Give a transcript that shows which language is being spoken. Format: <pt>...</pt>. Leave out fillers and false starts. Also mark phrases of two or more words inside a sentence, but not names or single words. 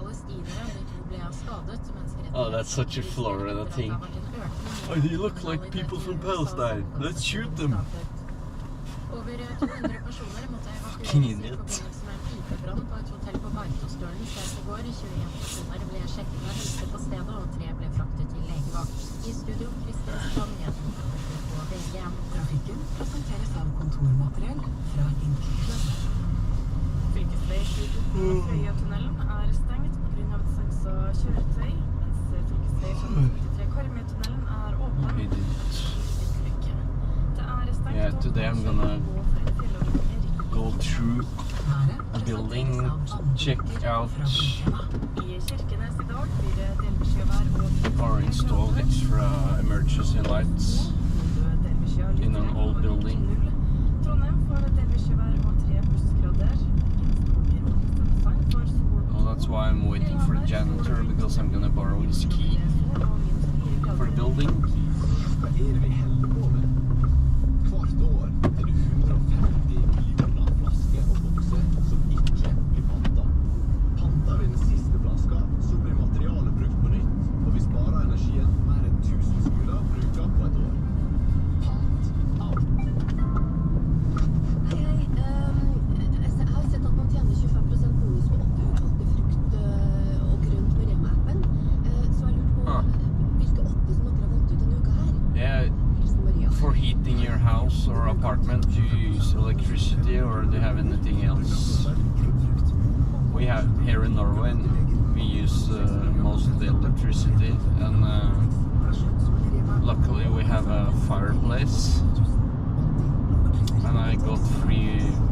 <en>Oh, that's such a Florida thing. Oh, they look like people from Palestine. Let's shoot them. Fucking idiot.</en> <no>Trafikken presenteres av kontormateriell fra Innkjøp. Fylkesvei 22 Frøyatunnelen er stengt på grunn av et stansa kjøretøy, mens fylkesvei 53 Karmøytunnelen er åpen. Det er stengt.</no> <en>Yeah, today I'm gonna go through a building, check out or install extra emergency lights in an old building. Well, that's why I'm waiting for the janitor, because I'm gonna borrow his key for the building.</en> <no>Hvert år er det 150 millioner flasker og bokser som ikke blir pantet. Panter vi den siste flaska, så blir materialet brukt på nytt, og vi sparer energien mer enn 1000 skoler bruker på et år. Pant alt. Hei, hei. Jeg har sett at man tjener 25% bonus på 8 utvalgte frukt og grønt med Rema-appen. Så jeg lurte på hvilke 8 som dere har valgt ut denne uka her.</no> <en>Yeah, for heating your house or apartment, do you use electricity or do you have anything else? We have here in Norway, we use mostly electricity, and luckily we have a fireplace, and I got free</en>